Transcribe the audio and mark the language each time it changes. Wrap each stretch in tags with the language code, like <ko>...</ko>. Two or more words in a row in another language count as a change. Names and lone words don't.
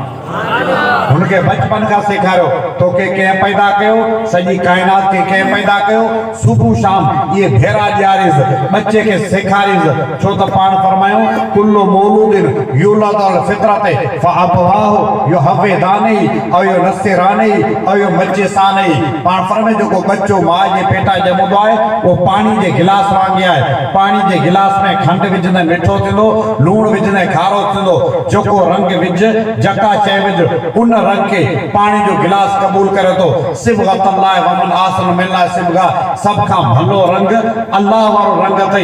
<sd>हुनखे बचपन खां सेखारियो, तोखे कंहिं पैदा कयो, सॼी काइनात खे कंहिं पैदा कयो, सुबुह शाम इहे भेरा ॾियारीस, बच्चे खे सेखारीस, छो त पाण फरमायूं</sd> <ar>كل مولود يولد الفطرة فأبواه يهودانه أو ينصرانه أو يمجسانه.</ar> <sd>पाण फरमाए जेको बच्चो माउ जे पेटा ॼमंदो आहे उहो पाणी जे गिलास वांगुरु आहे। पाणी जे गिलास में खंडु विझंदे मिठो थींदो, लूणु विझंदे खारो थींदो, जेको रंग विझ जका शइ विझ उन रंग खे पाणी जो गिलास क़बूल करे थो।</sd> <ar>صبغة الله ومن أحسن من الله صبغة,</ar> <sd>सभ खां भलो रंग अल्लाह वारो रंग अथई।</sd>